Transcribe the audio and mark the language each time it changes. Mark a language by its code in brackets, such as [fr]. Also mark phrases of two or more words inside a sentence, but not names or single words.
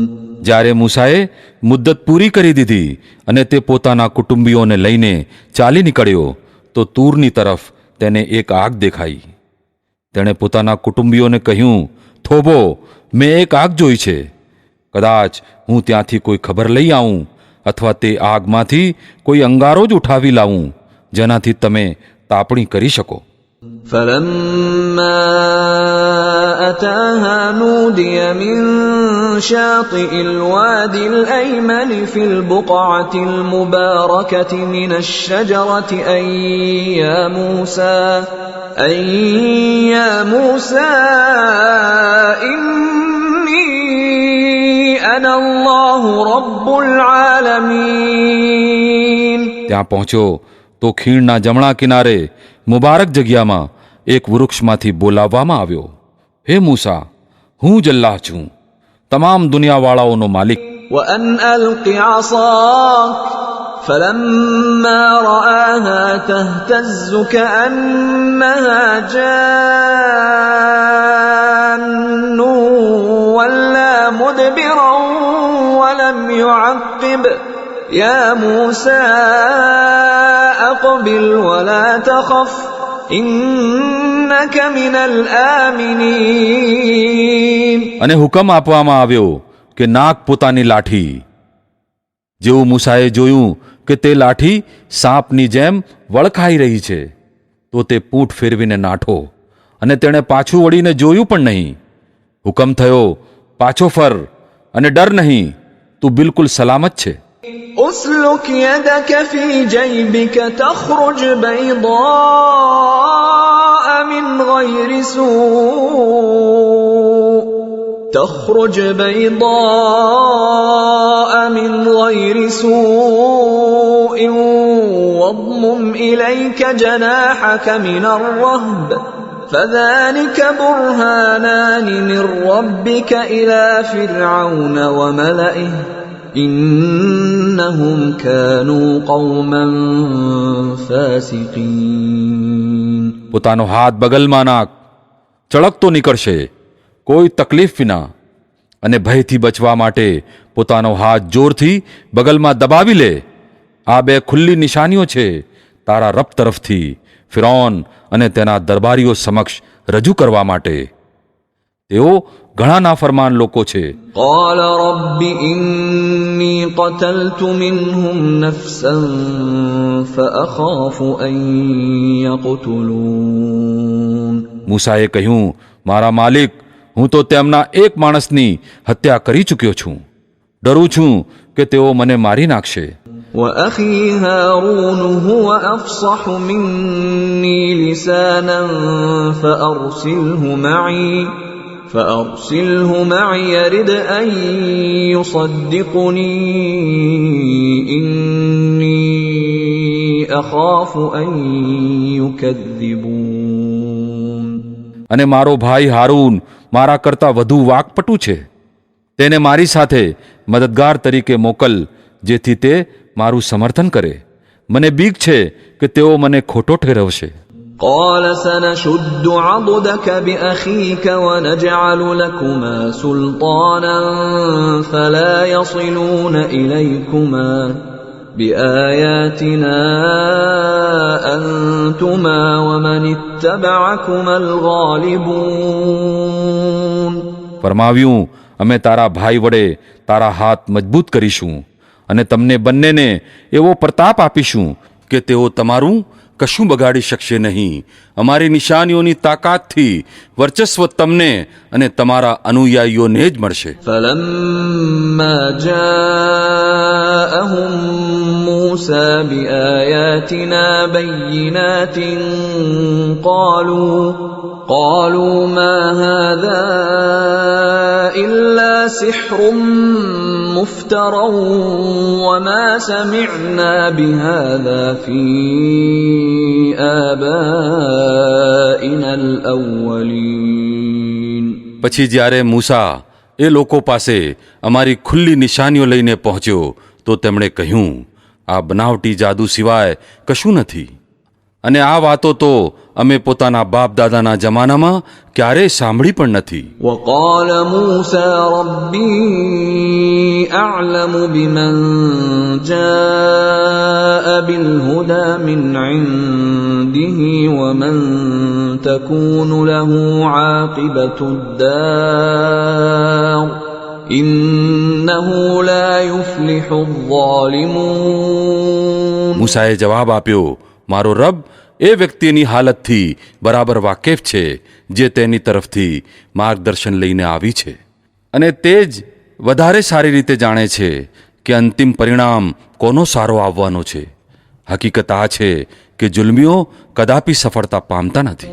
[gu] જ્યારે મૂસાએ મુદ્દત પૂરી કરી દીધી અને તે પોતાના કુટુંબીઓને લઈને ચાલી નીકળ્યો તો તૂરની તરફ તેને એક આગ દેખાઈ. તેણે પોતાના કુટુંબીઓને કહ્યું, થોભો, મેં એક આગ જોઈ છે. કદાચ હું ત્યાંથી કોઈ ખબર લઈ આવું અથવા તે આગમાંથી કોઈ અંગારો જ ઉઠાવી લાવું જેનાથી તમે તાપણી કરી શકો. [ar] فلما أتاها نودي من شاطئ الوادي الأيمن في البقعة المباركة من الشجرة أن يا موسى إني أنا الله رب العالمين. [gu] ત્યાં પહોંચ્યો તો ખીણના જમણા કિનારે મુબારક જગ્યામાં એક વૃક્ષમાંથી બોલાવવામાં આવ્યો, હે મૂસા, હું જ અલ્લાહ છું, તમામ દુનિયાવાળાઓનો માલિક. [ar] وأن ألق عصاك فلما رآها تهتز كأنها جان ولا مدبرا ولم يعقب يا موسى أقبل ولا تخف إنك من الآمنين. [gu] અને હુકમ આપવામાં આવ્યો કે નાક પોતાની લાઠી. જેવું મૂસાએ જોયું કે તે લાઠી સાપની જેમ વળખાઈ રહી છે તો તે પૂંઠ ફેરવીને નાઠો, અને તેણે પાછું વળીને જોયું પણ નહીં. હુકમ થયો, પાછો ફર, અને ડર નહીં, તું બિલકુલ સલામત છે. [ar] اسلك يدك في جيبك تخرج بيضاء من غير سوء واضمم إليك جناحك من الرهب فذلك برهانان من ربك إلى فرعون وملئه إنهم كانوا قوما فاسقين. [gu] પોતાનો હાથ બગલમાં નાખ, ચળકતો નીકળશે, કોઈ તકલીફ વિના. અને ભયથી બચવા માટે પોતાનો હાથ જોરથી બગલમાં દબાવી લે. આ બે ખુલ્લી નિશાનીઓ છે તારા રબ તરફથી ફિરૌન અને તેના દરબારીઓ સમક્ષ રજૂ કરવા માટે. તેઓ ઘણા નાફરમાન લોકો છે. [ar] قال رب إني قتلت منهم نفسا فأخاف أن يقتلون. [gu] મૂસાએ કહ્યું, મારા માલિક, હું તો તેમના એક માણસની હત્યા કરી ચૂક્યો છું. ડરું છું કે તેઓ મને મારી નાખશે. [ar] وأخي هارون هو أفصح مني لسانا فأرسله معي يرد أن يصدقني إني أخاف أن يكذبون. [gu] અને મારો ભાઈ હારૂન મારા કરતા વધુ વાકપટુ છે. તેને મારી સાથે મદદગાર તરીકે મોકલ, જેથી તે મારું સમર્થન કરે. મને બીક છે કે તેઓ મને ખોટો ઠેરવશે. [ar] قال سنشد عضدك بأخيك ونجعل لكما سلطانا فلا يصلون إليكما بآياتنا أنتما ومن اتبعكما الغالبون. [gu] ફરમાવ્યું, અમે તારા ભાઈ વડે તારા હાથ મજબૂત કરીશું અને તમને બંનેને એવો પ્રતાપ આપીશું કે તેઓ તમારું કશું બગાડી શકશે નહીં. અમારી નિશાનીઓની તાકાતથી વર્ચસ્વ તમને અને તમારા અનુયાયીઓને જ મળશે. [ar] فلما جاءهم موسى بآياتنا بينات قالوا ما هذا إلا سحر مفترى وما سمعنا بهذا في آبائنا الأولين. [gu] પછી જ્યારે મૂસા એ લોકો પાસે અમારી ખુલ્લી નિશાનીઓ લઈને પહોંચ્યો તો તેમણે કહ્યું, આ બનાવટી જાદુ સિવાય કશું નથી અને આ વાતો તો અમે પોતાના બાપ દાદાના જમાનામાં ક્યારેય સાંભળી પણ નથી. [ar] وقال موسى ربي أعلم بمن جاء بالهدى من عنده ومن تكون له عاقبة الدار إنه لا يفلح الظالمون. [gu] મૂસાએ જવાબ આપ્યો, મારો રબ એ વ્યક્તિની હાલતથી બરાબર વાકેફ છે જે તેની તરફથી માર્ગદર્શન લઈને આવી છે અને તે જ વધારે સારી રીતે જાણે છે કે અંતિમ પરિણામ કોનો સારો આવવાનો છે. હકીકત આ છે કે જુલ્મીઓ કદાપી સફળતા પામતા નથી.